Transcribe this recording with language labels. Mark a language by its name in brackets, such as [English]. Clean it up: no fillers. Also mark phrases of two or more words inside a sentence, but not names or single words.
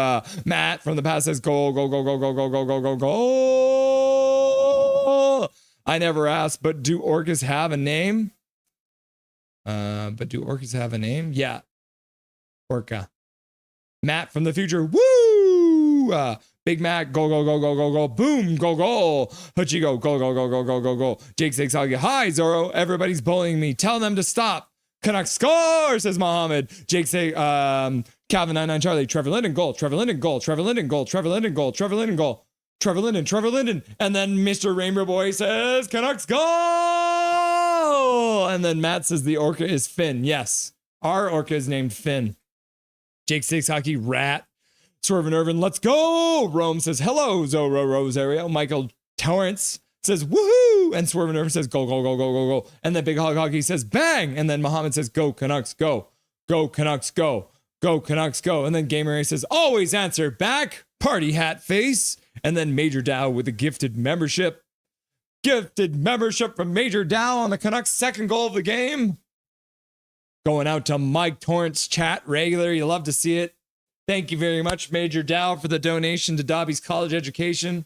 [English] Matt from the past says goal, goal, goal, goal, goal, goal, goal, goal, goal, goal. I never asked, but do orcas have a name? Yeah. Orca. Matt from the future. Woo! Big Mac. Go, go, go, go, go, go. Boom. Go, go. Hutchie go. Go, go, go, go, go, go, go. Jake Six. Hi, Zorro. Everybody's bullying me. Tell them to stop. Canucks score, says Mohammed. Jake say, Calvin 99 Charlie. Trevor Linden goal. Trevor Linden goal. Trevor Linden goal. Trevor Linden goal. Trevor Linden goal. Trevor Linden. Trevor Linden. And then Mr. Rainbow Boy says, Canucks goal. And then Matt says the orca is Finn. Yes. Our orca is named Finn. Jake Six Hockey Rat. Swervin Irvin, let's go. Rome says, hello, Zorro Rosario. Michael Torrance says, woohoo. And Swervin Irvin says, go, go, go, go, go, go. And then Big Hog Hockey says, bang. And then Muhammad says, go, Canucks, go. Go, Canucks, go. Go, Canucks, go. And then Gamer A says, always answer back. Party hat face. And then Major Dow with a gifted membership. Gifted membership from Major Dow on the Canucks' second goal of the game. Going out to Mike Torrance chat regular. You love to see it. Thank you very much, Major Dow, for the donation to Dobby's college education.